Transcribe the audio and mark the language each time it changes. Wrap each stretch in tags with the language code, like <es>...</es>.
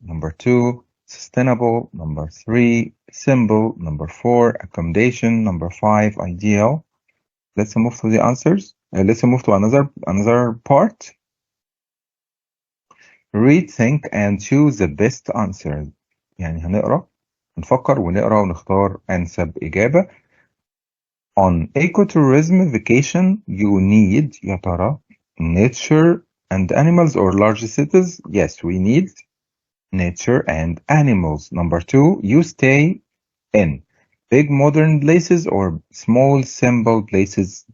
<en>Number 2, sustainable. Number 3, symbol. Number 4, accommodation. Number 5, ideal. Let's move to the answers. Let's move to another part. Read, think, and choose the best answer.</en> <ar>يعني هنقرأ نفكر ونقرأ ونختار أنسب إجابة.</ar> <en>On ecotourism vacation, you need</en> <ar>يا ترى</ar> <en>nature and animals or large cities? Yes, we need nature and animals. Number 2, you stay in big modern places or small simple places?</en>